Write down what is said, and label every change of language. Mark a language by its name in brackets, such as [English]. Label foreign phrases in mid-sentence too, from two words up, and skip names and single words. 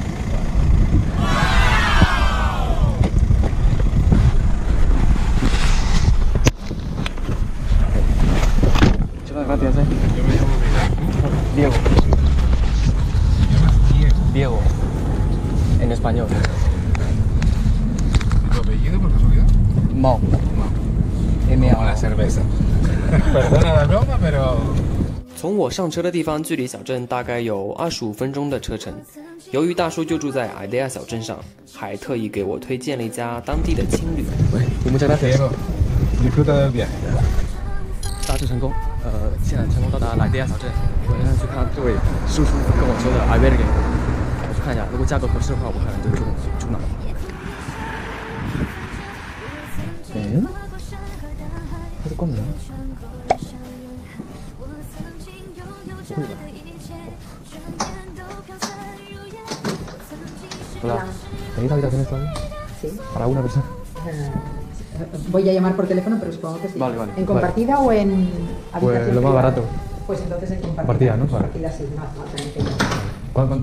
[Spanish] Gracias, Yo me llamo Diego. Diego. En español. ¿Tu apellido por casualidad? Mao. Como la cerveza. Perdona la broma, pero [Chinese] 从我上车的地方距离小镇大概有25分钟的车程。由于大叔就住在艾德亚小镇上，还特意给我推荐了一家当地的青旅。 [Spanish] Muchas gracias. disfruta del viaje. [Chinese] 大致成功，现在成功到达莱迪亚小镇。我现在去看这位叔叔跟我说的 albergue， 我去看一下，如果价格合适的话，我可能就住哪。它是关门。不会吧 ？Hola. [Spanish] ¿Tenéis habitaciones todavía? Sí. ¿Para una persona? Voy a llamar por teléfono, pero supongo que sí. Vale, vale. ¿En compartida o en habitación Pues lo más privada? barato. Pues entonces en compartida. Compartida, ¿no? Vale. Compartida sí, no hace falta.